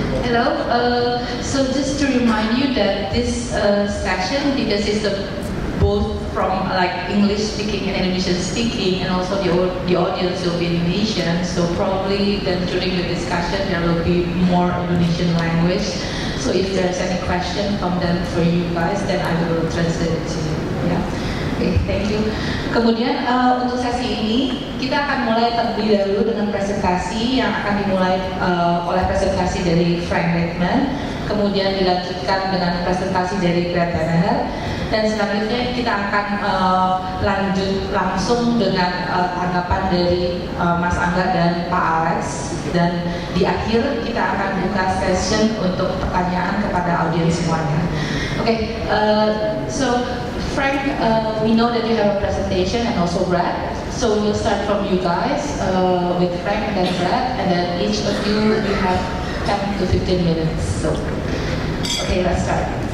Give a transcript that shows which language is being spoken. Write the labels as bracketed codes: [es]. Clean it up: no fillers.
[en] Hello, so just to remind you that this session, because it's both from like English speaking and Indonesian speaking, and also the audience will be Indonesian, so probably then during the discussion there will be more Indonesian language. So if there's any question from them for you guys, then I will translate it to you. Yeah. Okay, thank you. [id] Kemudian untuk sesi ini kita akan mulai terlebih dahulu dengan presentasi yang akan dimulai oleh presentasi dari Frank Rittman, kemudian dilanjutkan dengan presentasi dari Danaher, dan selanjutnya kita akan lanjut langsung dengan tanggapan dari Mas Angga dan Pak Alex, dan di akhir kita akan buka session untuk pertanyaan kepada audiens semuanya. [en] Okay, so Frank, we know that you have a presentation and also Brad, so we'll start from you guys with Frank and then Brad, and then each of you have 10 to 15 minutes. So, okay, let's start.